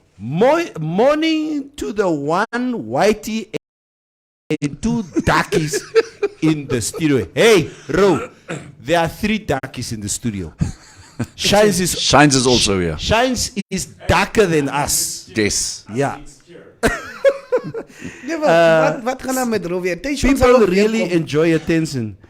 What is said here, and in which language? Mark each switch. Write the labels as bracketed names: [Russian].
[English] Morning to the one whitey and two darkies in the studio. Hey, Ro, there are 3 darkies in the studio. Shines is also here. Shines is darker than us. Yes. Yeah. [Afrikaans] Ja, wat gaan nou met Rovier? [English] People really enjoy attention.